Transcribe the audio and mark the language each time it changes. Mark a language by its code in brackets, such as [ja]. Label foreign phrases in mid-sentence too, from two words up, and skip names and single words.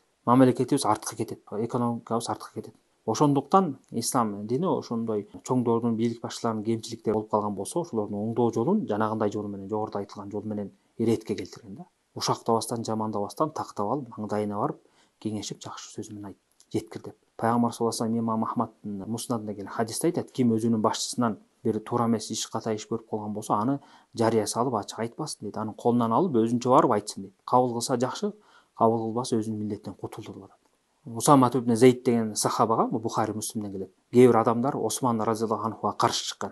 [ky] Мамлекетибиз артка кетет, экономикабыз артка кетет. Ошондуктан ислам дини ошондой чоңдордун, бийлик башчыларынын кемчиликтери болуп калган болсо, ошолордун оңдоо жолун жанагындай жол менен, жогоруда айтылган жол менен иретке келтирген да. Ушактабастан, жамандабастан тактап алып, маңдайына барып, кеңешип, жакшы сөз менен айт, жеткир деп. Пайгамбар [ar] صلى الله عليه وسلم [ky] имам Ахмадтын муснадында келген хадисте айтат: ким өзүнүн башчысынан бир туура эмес иш, ката иш көрүп калган болсо, аны жарыя салып ачык айтпасын дейт. Анын колунан алып өзүнчө барып айтсын дейт. Кабыл кылса жакшы, кабыл кылбаса өзүнүн милдеттен кутулду деп атат. Усама ибн Зейд деген сахабага, Бухари Муслимден келет, кээ бир адамдар Осман [ar] رضي الله عنه [ky] каршы чыккан.